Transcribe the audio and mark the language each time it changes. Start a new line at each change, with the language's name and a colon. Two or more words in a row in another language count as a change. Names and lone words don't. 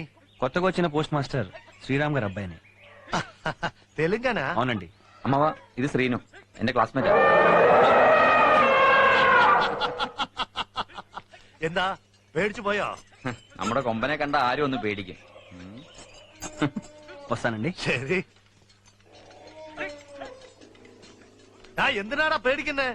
Telugu: కొత్తగా వచ్చిన పోస్ట్ మాస్టర్ శ్రీరామ్ గారి అబ్బాయిని.
Malayalam: തെലുങ്കാന?
Telugu: అవునండి. అమ్మవా ఇది శ్రీను,
Malayalam: എന്റെ ക്ലാസ്മേറ്റ്. എന്താ പേടിച്ചു പോയോ? നമ്മുടെ കൊമ്പനെ കണ്ട ആരും ഒന്ന് പേടിക്കും.
Telugu: വస్తానండి.
Malayalam: ശരി. എന്തിനാടാ പേടിക്കുന്നേ?